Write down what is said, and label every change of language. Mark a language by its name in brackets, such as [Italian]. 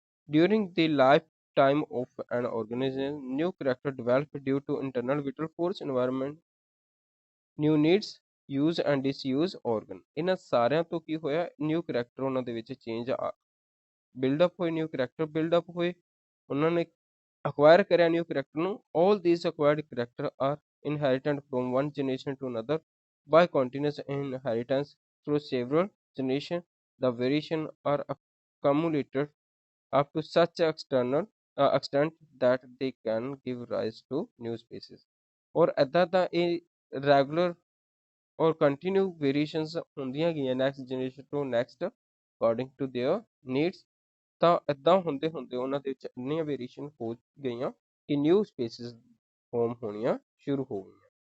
[English] During the life time of an organism, new character develop due to internal vital force, environment, new needs, use and disuse organ। [Punjabi] ਇਹਨਾਂ ਸਾਰਿਆਂ ਤੋਂ ਕੀ ਹੋਇਆ, new character ਉਹਨਾਂ ਦੇ ਵਿੱਚ change build-up ਹੋਏ, new character build-up ਹੋਏ, ਉਹਨਾਂ ਨੇ ਅਕਵਾਇਰ ਕਰਿਆ ਨਿਊ ਕਰੈਕਟਰ ਨੂੰ। [English] all these acquired character are inherited from one generation to another by continuous inheritance through several generations। The variation are accumulated up to such extent that they can give rise to new species। [Punjabi] ਔਰ ਏਦਾਂ ਤਾਂ ਇਹ regular ਔਰ continue variations ਹੁੰਦੀਆਂ ਗਈਆਂ next generation ਤੋਂ next according to there needs. ਤਾਂ ਏਦਾਂ ਹੁੰਦੇ ਹੁੰਦੇ ਉਹਨਾਂ ਦੇ ਵਿੱਚ ਇੰਨੀਆਂ ਵੇਰੀਏਸ਼ਨ ਹੋ ਗਈਆਂ ਕਿ ਨਿਊ ਸਪੀਸੀਜ਼ ਫਾਰਮ ਹੋਣੀਆਂ ਸ਼ੁਰੂ ਹੋ ਗਈਆਂ।